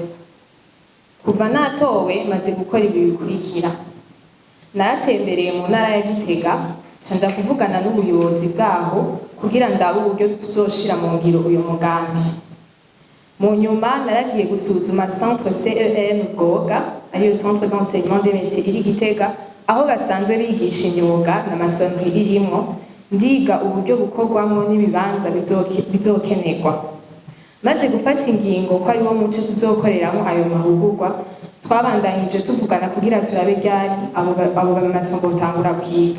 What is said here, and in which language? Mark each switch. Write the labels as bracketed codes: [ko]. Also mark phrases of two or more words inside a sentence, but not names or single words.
[rn] Kuva natowe maze gukora ibi bikurikira: naratembereye mu ntara ya Gitega, canja kuvugana n'ubuyobozi bwaho kugira ndabe uburyo tuzoshira mu ngiro uyu mugambi. Mu nyuma naragiye gusuzuma centre CEM Goga, ariyo [fr] centre d'enseignement des métiers [rn] iri Gitega, aho basanzwe bigisha imyuga na masonnerie irimwo, ndiga uburyo bukorwamwo n'ibibanza bizokenerwa. Maze gufata ingingo ko ariwo muce tuzokoreramo ayo mahugurwa, twabandanyije tuvugana kugira turabe ryari abo bamason botangura kwiga.